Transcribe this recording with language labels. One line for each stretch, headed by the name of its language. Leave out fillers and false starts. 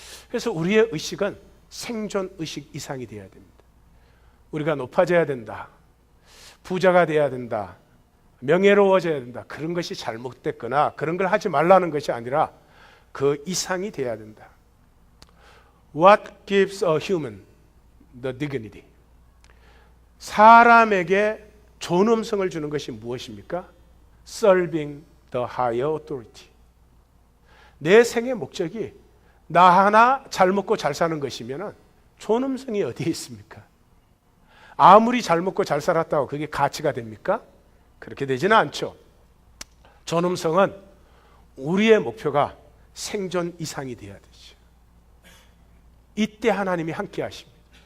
Korean: 그래서 우리의 의식은 생존 의식 이상이 되어야 됩니다. 우리가 높아져야 된다, 부자가 돼야 된다, 명예로워져야 된다, 그런 것이 잘못됐거나 그런 걸 하지 말라는 것이 아니라 그 이상이 돼야 된다.
English: What gives a human the dignity?
Korean: 사람에게 존엄성을 주는 것이 무엇입니까?
English: Serving the higher authority.
Korean: 내 생의 목적이 나 하나 잘 먹고 잘 사는 것이면 존엄성이 어디에 있습니까? 아무리 잘 먹고 잘 살았다고 그게 가치가 됩니까? 그렇게 되지는 않죠. 존엄성은 우리의 목표가 생존 이상이 되어야 되죠. 이때 하나님이 함께 하십니다.